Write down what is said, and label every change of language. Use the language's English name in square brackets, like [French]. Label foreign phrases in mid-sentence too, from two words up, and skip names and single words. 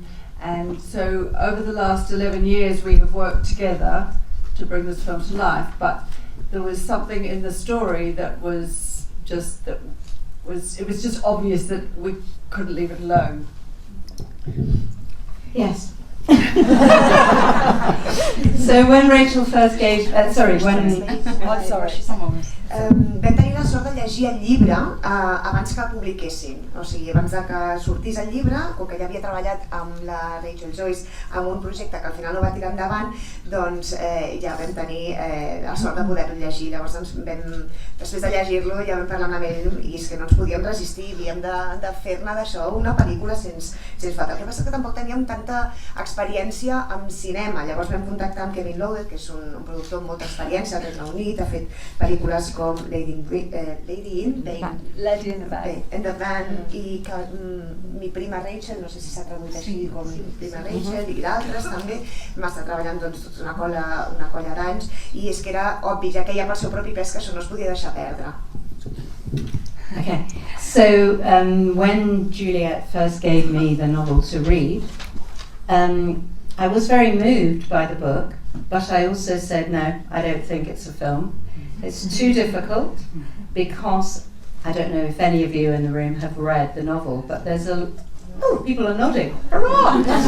[English] And so over the last 11 years we have worked together to bring this film to life, but there was something in the story that was just, it was just obvious that we couldn't leave it alone. Yes. So when Rachel first gave, [Catalan] vam tenir la sort de llegir el llibre abans que el publiquessin, o sigui, abans que sortís el llibre, com que ja havia treballat amb la Rachel Joyce en un projecte que al final no va tirar endavant, doncs ja vam tenir la sort de poder-lo llegir. Llavors després de llegir-lo ja vam parlar amb ell i és que no ens podíem resistir, havíem de fer-ne d'això una pel·lícula sens falta. El que passa és que tampoc teníem tanta experiència amb cinema, llavors vam contactar amb Kevin Loader, que és un productor amb molta experiència al Regne Unit, ha fet pel·lícules com Lady in the Van i Mi prima Rachel, no sé si s'ha traduït així com Mi prima Rachel, i d'altres també. Vam estar treballant doncs una colla d'anys i és que era obvi, ja que ja pel seu propi pes, que això no es podia deixar perdre. [English] Okay, so when Juliet first gave me the novel to read, I was very moved by the book, but I also said, no, I don't think it's a film. It's too difficult, because I don't know if any of you in the room have read the novel, but there's people are nodding, hurrah!